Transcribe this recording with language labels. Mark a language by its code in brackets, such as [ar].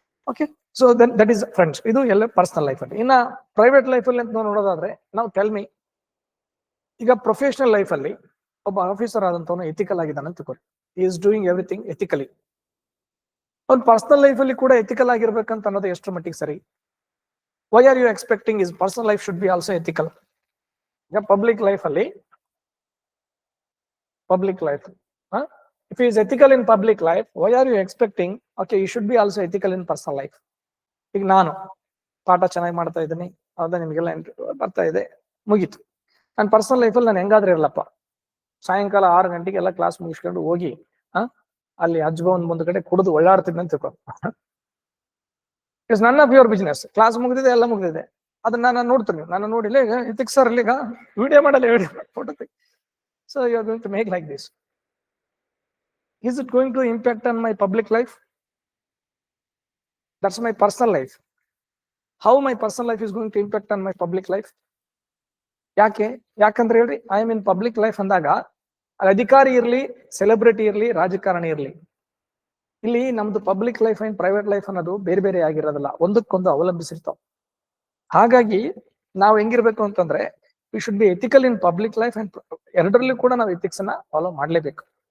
[en] Okay, so that is friends. [kn] ಇದು ಎಲ್ಲ personal life ಅಲ್ಲಿ. ಇನ್ನ ಪ್ರೈವೇಟ್ ಲೈಫ್ ಅಲ್ಲಿ ಅಂತ ನೋಡೋದಾದ್ರೆ, ನಾವು [en] tell me, [kn] ಈಗ ಪ್ರೊಫೆಷನಲ್ ಲೈಫ್ ಅಲ್ಲಿ ಒಬ್ಬ ಆಫೀಸರ್ ಆದಂತವನು ಎಥಿಕಲ್ ಆಗಿದ್ದಾನೆ ಅಂತ ತಿಳ್ಕೊಳ್ಳಿ. [en] He is doing everything ethically. [kn] ಅವ್ನು ಪರ್ಸನಲ್ ಲೈಫ್ ಅಲ್ಲಿ ಕೂಡ ಎಥಿಕಲ್ ಆಗಿರ್ಬೇಕಂತ ಅನ್ನೋದು ಎಷ್ಟು ಮಟ್ಟಿಗೆ ಸರಿ? [en] Why are you expecting is personal life should be also ethical? [kn] ಈಗ ಪಬ್ಲಿಕ್ ಲೈಫ್ ಅಲ್ಲಿ, public life, [en] if he is ethical in public life, why are you expecting, okay, you should be also ethical in personal life? [kn] ಈಗ ನಾನು ಪಾಠ ಚೆನ್ನಾಗಿ ಮಾಡ್ತಾ ಇದ್ದೀನಿ, ಹೌದಾ, ನಿಮ್ಗೆಲ್ಲ ಬರ್ತಾ ಇದೆ, ಮುಗೀತು. ನನ್ನ ಪರ್ಸನಲ್ ಲೈಫಲ್ಲಿ ನಾನು ಹೆಂಗಾದ್ರೆ ಇರಲ್ಲಪ್ಪ, ಸಾಯಂಕಾಲ 6 ಗಂಟೆಗೆ ಎಲ್ಲ ಕ್ಲಾಸ್ ಮುಗಿಸ್ಕೊಂಡು ಹೋಗಿ ಅಲ್ಲಿ ಅಜ್ಬ ಒಂದ್ ಕಡೆ ಕುಡಿದು ಒಳ್ಳಾಡ್ತಿದ್ದೆ ಅಂತ ತಿಳ್ಕೊ. [en] It's none of your business. [kn] Class ಮುಗಿದಿದೆ, ಎಲ್ಲ ಮುಗಿದಿದೆ, ಅದನ್ನ ನಾನು ನೋಡ್ತೀನಿ. ನಾನು ನೋಡಿಲ್ಲ ಈಗ ಎಥಿಕ್ಸ್ ಸರ್ ಈಗ ವಿಡಿಯೋ ಮಾಡಲ್ಲ, ವಿಡಿಯೋ ಫೋಟೋ ತೆಗಿ. [en] So you are going to make like this. Is it going to impact on my public life? That's my personal life. How my personal life is going to impact on my public life? [kn] ಯಾಕಂದ್ರೆ ಹೇಳ್ರಿ, [en] I am in public life [kn] ಅಂದಾಗ ಅಧಿಕಾರಿ ಇರ್ಲಿ, celebrity ಇರ್ಲಿ, ರಾಜಕಾರಣಿ ಇರ್ಲಿ, ಇಲ್ಲಿ ನಮ್ದು public life and private life ಅನ್ನೋದು ಬೇರೆ ಬೇರೆ ಆಗಿರೋದಿಲ್ಲ, ಒಂದಕ್ಕೊಂದು ಅವಲಂಬಿಸಿರ್ತಾವ. ಹಾಗಾಗಿ ನಾವು ಹೆಂಗಿರ್ಬೇಕು ಅಂತಂದ್ರೆ, [en] we should be ethical in public life and [kn] ಎರಡರಲ್ಲೂ ಕೂಡ ನಾವು ಎಥಿಕ್ಸ್ ಅನ್ನ ಫಾಲೋ ಮಾಡ್ಲೇಬೇಕು.